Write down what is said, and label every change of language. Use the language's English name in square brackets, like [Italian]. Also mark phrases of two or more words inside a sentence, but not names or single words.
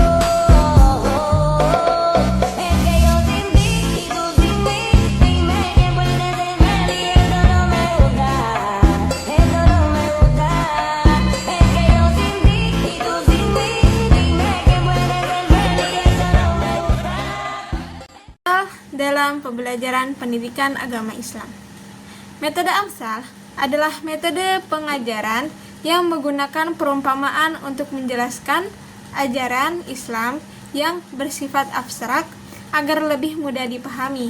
[Spanish] Es que yo sin ti y tú sin mí, dime qué puedes hacer y esto no me gusta, esto no me gusta. Es que yo sin ti y tú sin mí, dime qué puedes hacer y esto no me gusta. [Indonesian] Dalam pembelajaran pendidikan agama Islam. Metode Amsal adalah metode pengajaran yang menggunakan perumpamaan untuk menjelaskan ajaran Islam yang bersifat abstrak agar lebih mudah dipahami.